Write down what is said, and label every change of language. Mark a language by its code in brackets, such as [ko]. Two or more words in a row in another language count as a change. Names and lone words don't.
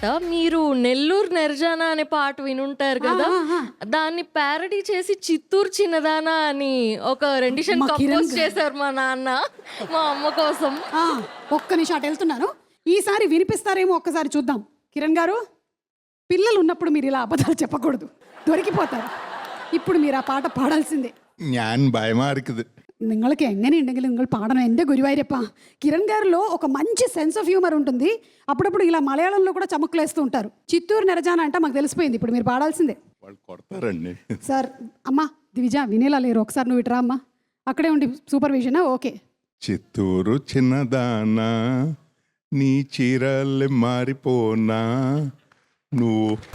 [te] మీరు నెల్లూరు నెర్జానా అనే పాట వినుంటారు కదా, దాన్ని ప్యారడీ చేసి చిత్తూరు చిన్నదానా అని ఒక [en] rendition compose [te] చేశారు మా నాన్న మా అమ్మ కోసం. ఒక్క నిమిషం అటు వెళ్తున్నాను, ఈసారి వినిపిస్తారేమో ఒక్కసారి చూద్దాం. కిరణ్ గారు, పిల్లలు ఉన్నప్పుడు మీరు ఇలా అబద్ధాలు చెప్పకూడదు, దొరికిపోతారు. ఇప్పుడు మీరు ఆ పాట పాడాల్సిందే. [ml] ഞാൻ ഭയമായിരിക്കുത്. നിങ്ങൾക്ക് എങ്ങനെയുണ്ടെങ്കിലും നിങ്ങൾ പാടണം എൻ്റെ ഗുരുവായൂരപ്പ. [te] కిరణ్ గారిలో ఒక మంచి [en] sense of humour [te] ఉంటుంది. అప్పుడప్పుడు ఇలా మలయాళంలో కూడా చమక్కులేస్తూ ఉంటారు. చిత్తూరు నెరజాన అంటే మాకు తెలిసిపోయింది. ఇప్పుడు మీరు పాడాల్సిందే. వాళ్ళు కొడతారండి సార్. అమ్మా దివిజ వినేలా లేరు, ఒకసారి నువ్వు ఇటురా అమ్మా. అక్కడే ఉండి సూపర్విజనా? ఓకే. చిత్తూరు చిన్నదానా నీ చీరలు మారిపోనా నువ్వు